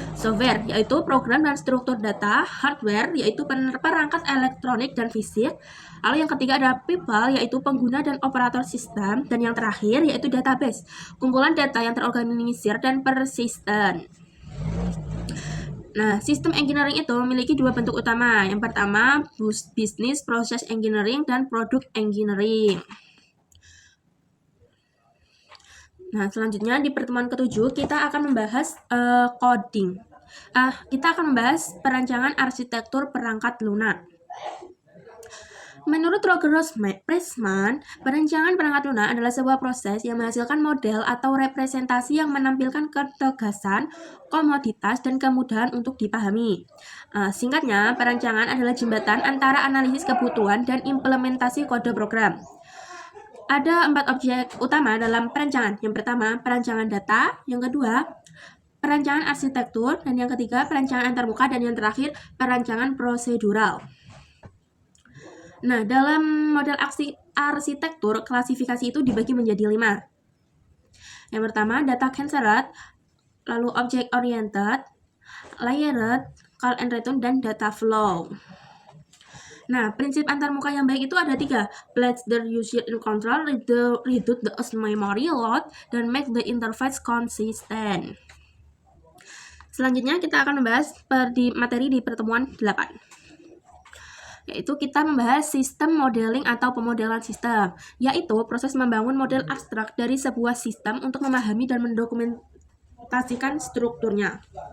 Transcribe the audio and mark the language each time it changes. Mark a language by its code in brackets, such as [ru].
[id] Software, yaitu program dan struktur data. Hardware, yaitu perangkat elektronik dan fisik. Lalu yang ketiga ada people, yaitu pengguna dan operator sistem. Dan yang terakhir yaitu database, kumpulan data yang terorganisir dan persisten. Nah, sistem engineering itu memiliki 2 bentuk utama. Yang pertama, business process engineering dan product engineering. Nah, selanjutnya di pertemuan ke-7 kita akan membahas coding. Kita akan membahas perancangan arsitektur perangkat lunak. Menurut Roger Pressman, perancangan perangkat lunak adalah sebuah proses yang menghasilkan model atau representasi yang menampilkan ketegasan, komoditas, dan kemudahan untuk dipahami. Singkatnya, perancangan adalah jembatan antara analisis kebutuhan dan implementasi kode program. Ada 4 objek utama dalam perancangan. Yang pertama, perancangan data. Yang kedua, perancangan arsitektur. Dan yang ketiga, perancangan antarmuka. Dan yang terakhir, perancangan prosedural. Nah, dalam model arsitektur, klasifikasi itu dibagi menjadi 5. Yang pertama, data centered, lalu object oriented, layered, call and return, dan data flow. Nah, prinsip antarmuka yang baik itu ada 3. [en] Let the user in control, reduce the memory load, dan make the interface consistent. [id] Selanjutnya kita akan membahas materi di pertemuan 8. Yaitu kita membahas sistem modeling atau pemodelan sistem, yaitu proses membangun model abstrak dari sebuah sistem untuk memahami dan mendokumentasikan strukturnya.